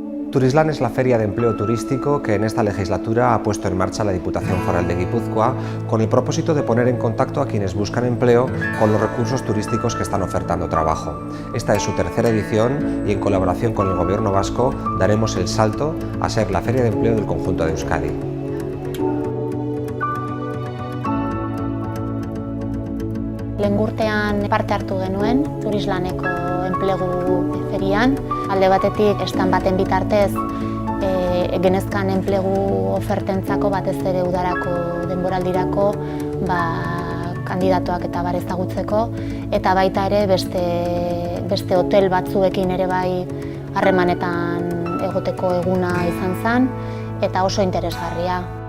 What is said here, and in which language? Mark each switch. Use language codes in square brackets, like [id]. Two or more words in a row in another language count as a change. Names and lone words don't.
[es] Turislan es la feria de empleo turístico que en esta legislatura ha puesto en marcha la Diputación Foral de Guipúzcoa con el propósito de poner en contacto a quienes buscan empleo con los recursos turísticos que están ofertando trabajo. Esta es su tercera edición y en colaboración con el Gobierno vasco daremos el salto a ser la feria de empleo del conjunto de Euskadi. [eu] Lehen urtean parte hartu genuen Turislaneko enplegu ferian. Alde batetik stand baten bitartez genezkan enplegu ofertentzako batez ere udarako denboraldirako kandidatuak eta bar ezagutzeko eta baita ere beste hotel batzuekin ere bai harremanetan egoteko eguna izan zen eta oso interesgarria.